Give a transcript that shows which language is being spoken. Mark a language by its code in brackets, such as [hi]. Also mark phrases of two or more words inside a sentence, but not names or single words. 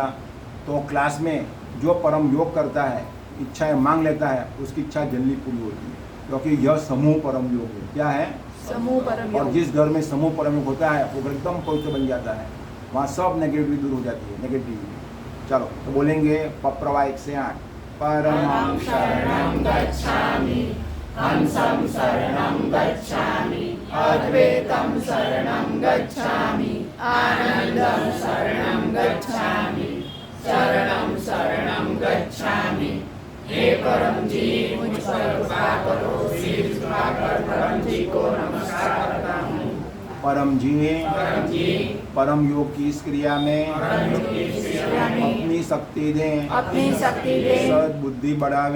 [hi] तो क्लास में जो परम योग करता है, इच्छाएं मांग लेता है, उसकी इच्छा जल्दी पूरी होती है, क्योंकि यह समूह परम योग है। क्या है? समूह परम योग। और जिस घर में समूह परम योग होता है वो घर एकदम पवित्र बन जाता है। वहाँ सब नेगेटिविटी दूर हो जाती है, नेगेटिविटी। चलो, तो बोलेंगे पप्रवा 1 से 8। [sa] परमं शरणं गच्छामि, हंसं शरणं गच्छामि, अद्वैतं शरणं गच्छामि, आनंदं शरणं गच्छामि, शरणं शरणं गच्छामि। [hi] हे परम जी, मुझ पर कृपा करो। सिर झुकाकर परम जी को नमस्कार करता हूँ। परम जी, परम योग की इस क्रिया में अपनी शक्ति दें, अपनी शक्ति दे, सद्बुद्धि बढ़ावे,